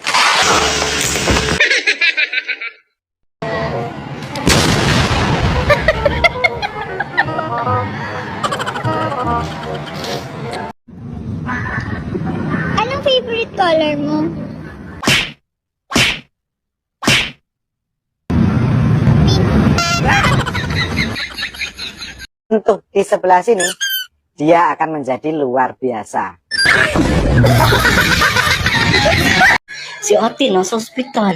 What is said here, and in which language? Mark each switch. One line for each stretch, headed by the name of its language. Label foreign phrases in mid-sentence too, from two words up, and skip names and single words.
Filipino: Anong
English: favorite color
Filipino: mo?
Indonesian: Untuk di sebelah sini, dia akan menjadi luar biasa.
Filipino: Si ate nasa ospital.